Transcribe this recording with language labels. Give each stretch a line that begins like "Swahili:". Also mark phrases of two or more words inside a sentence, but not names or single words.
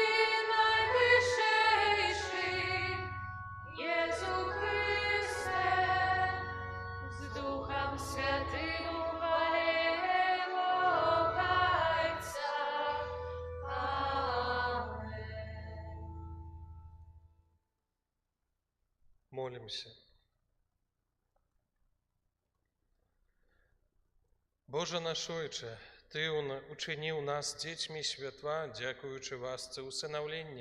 Ukrainian: найвищийший, Єсу Христе, з Духом Святим хвалимо Отця. Амен. Молимся.
Belarusian: Боже наш Ойче, Ты учиніў нас дзецьмі святла, дзякуючы ласцы усынаўлення.